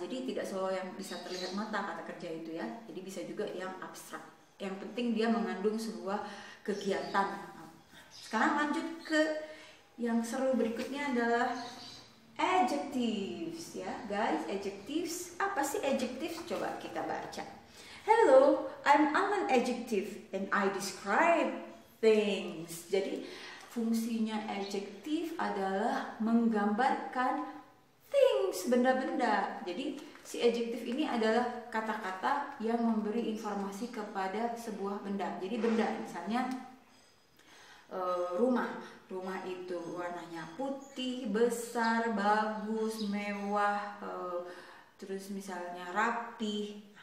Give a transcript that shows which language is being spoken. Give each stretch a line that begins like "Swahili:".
Indonesian: Jadi tidak selalu yang bisa terlihat mata kata kerja itu ya. Jadi bisa juga yang abstrak. Yang penting dia mengandung sebuah kegiatan. Sekarang lanjut ke yang seru berikutnya adalah adjectives ya guys. Adjectives, apa sih adjectives? Coba kita baca.
English: Hello, I'm an adjective and I describe things.
Indonesian: Jadi fungsinya adjektif adalah menggambarkan things things, benda-benda. Jadi si adjective ini adalah kata-kata yang memberi informasi kepada sebuah benda. Jadi benda, misalnya rumah itu warnanya putih, besar, bagus, mewah, terus misalnya rapih.